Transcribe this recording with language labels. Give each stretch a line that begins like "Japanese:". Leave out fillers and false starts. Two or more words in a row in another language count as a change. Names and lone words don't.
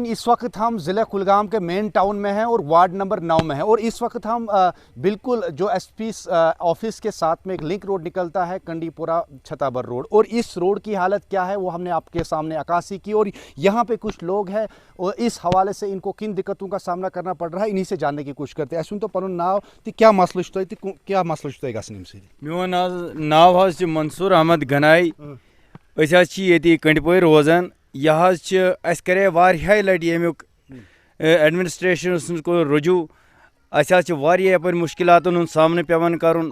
Urdu: اس وقت ہم ضلع کلگام کے
English: main town
Urdu: میں ہیں اور
English: ward number
Urdu: 9 میں ہیں, اور اس وقت ہم بالکل جو
English: SP office
Urdu: کے ساتھ میں ایک
English: link road
Urdu: نکلتا ہے کنڈی پورہ چھتابر روڈ, اور اس روڈ کی حالت کیا ہے وہ ہم نے آپ کے سامنے عکاسی کی. اور یہاں پہ کچھ لوگ ہیں اور اس حوالے سے ان کو کن دقتوں کا سامنا کرنا پڑ رہا ہے انہی سے جاننے کی کوشش کرتے ہیں.
Kashmiri: اس تو پنن ناو تہ کیا مسئلہ چھُ تۄہہِ کیا مسئلہ چھُ تۄہہِ گژھان اَمہِ سۭتۍ؟ میون ناو حظ چھُ منصور احمد گنائی. أسۍ حظ چھِ ییٚتہِ کنڈپورِ روزان. یہِ حظ چھِ اَسہِ کرے واریاہہِ لٹہِ ییٚمیُک ایڈمنسٹریشنس منٛز کوٚر رجوٗع. اَسہِ حظ چھِ واریاہ یپٲرۍ مُشکلاتن ہُنٛد سامنہٕ پیٚوان کرُن.